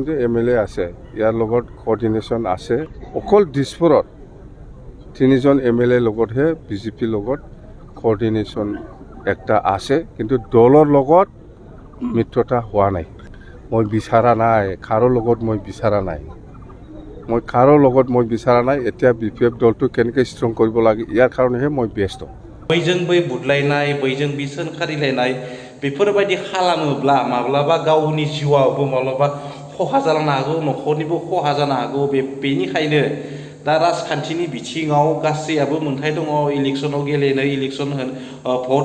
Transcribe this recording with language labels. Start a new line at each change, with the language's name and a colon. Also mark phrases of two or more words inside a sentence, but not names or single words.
Assamese: যে MLA আছে ইয়াৰ লগত কোঅৰ্ডিনেশ্যন আছে অকল দিছপুৰত 3জন MLA লগতহে বিজেপিৰ লগত কোঅৰ্ডিনেশ্যন একটা আছে কিন্তু দলৰ লগত মিত্ৰতা হোৱা নাই মই বিচাৰা নাই কাৰো লগত মই বিচাৰা নাই এতিয়া BPF দলটো কেনেকৈ ষ্ট্ৰং কৰিব লাগে ইয়াৰ কাৰণেহে মই ব্যস্ত
Bodo: बैजों बै बुदलायनाय बैजों बि सोंखारिलायनाय बेफोरबायदि खालामोब्ला माब्लाबा गावनि जिउआवबो माब्लाबा खहा जालांनो हागौ न'खरनिबो खहा जानो हागौ बेनिखायनो दा राजखान्थिनि बिथिङाव गासैयाबो मोनथाय दङ इलेक्सनाव गेलेनो
English: election vote